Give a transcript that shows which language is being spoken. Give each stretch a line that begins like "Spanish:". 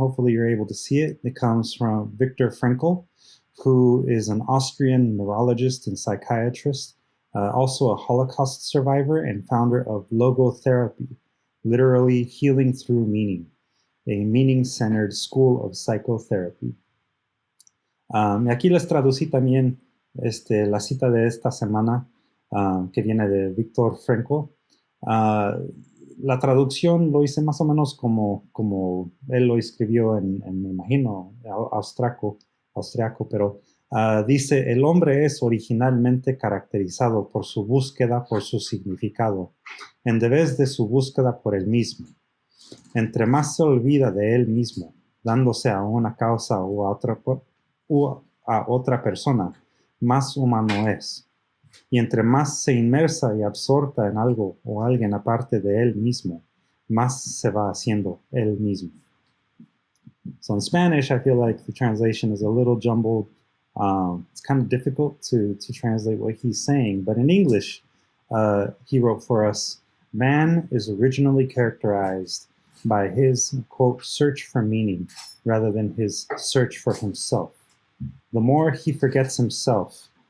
English: Hopefully you're able to see it. It comes from Viktor Frankl, who is an Austrian neurologist and psychiatrist, also a Holocaust survivor and founder of logotherapy, literally healing through meaning, a meaning-centered school of psychotherapy.
Spanish: Y aquí les traducí también la cita de esta semana, que viene de Viktor Frankl. La traducción lo hice más o menos como él lo escribió me imagino, austriaco, pero dice: el hombre es originalmente caracterizado por su búsqueda por su significado, en vez de su búsqueda por él mismo. Entre más se olvida de él mismo, dándose a una causa o a otra persona, más humano es. Y entre más se inmersa y absorta en algo o alguien aparte de él mismo, más se va haciendo él mismo.
English: So in Spanish, I feel like the translation is a little jumbled. It's kind of difficult to translate what he's saying. But in English, he wrote for us, man is originally characterized by his, quote, search for meaning rather than his search for himself. The more he forgets himself,